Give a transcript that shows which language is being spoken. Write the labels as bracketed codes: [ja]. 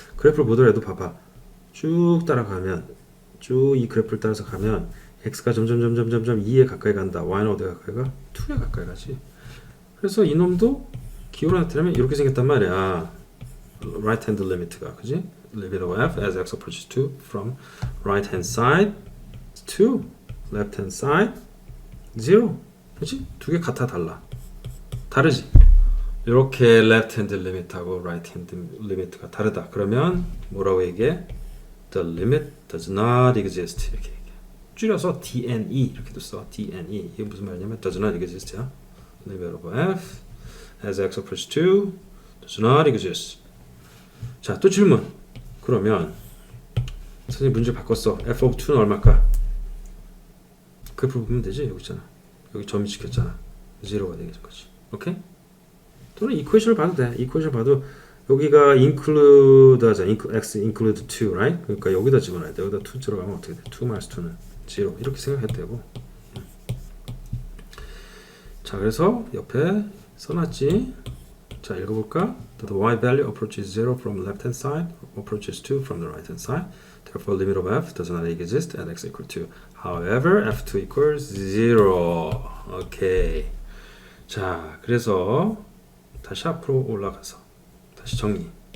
[ko] 그래프를 보더라도 봐봐. 쭉 따라가면 쭉 이 그래프를 따라서 가면 x가 점점 2에 가까이 간다. y는 어디에 가까이 가? 2에 가까이 가지. 그래서 이놈도 기호로 나타내면 이렇게 생겼단 말이야. [en] right hand limit가 [ko] 그지? [en] limit of f as x approaches 2 from right hand side to left hand side 0 그지? [ko] 두 개 같아 달라 다르지? 이렇게 left hand limit하고 right hand limit가 다르다 그러면 뭐라고 얘기해? [en] The limit does not exist [ko] 이렇게 얘기해 줄여서 DNE 이렇게도 써 DNE 이게 무슨 말이냐면 does not exist야 [en] limit of f as x approaches 2 does not exist [ko] 자 또 질문 그러면 선생님 문제 바꿨어 f of 2는 얼마일까? 그 부분 보면 되지 여기 있잖아 여기 점이 찍혔잖아 0가 되겠는 거지 오케이? 또는 이퀘이션을 봐도 돼 이퀘이션 봐도 여기가 include 하자 [en] x include 2 right? [ko] 그러니까 여기다 집어넣어야 돼 여기다 2 들어가면 어떻게 돼? [en] 2 minus 2는 0 [ko] 이렇게 생각해도 되고 자 그래서 옆에 써놨지 자 읽어볼까? [en] The y value approaches 0 from the left hand side approaches 2 from the right hand side therefore limit of f does not exist at x equal to however f2 equals 0 [ko] 오케이 자 그래서 다시 앞으로 올라가서 다시 정리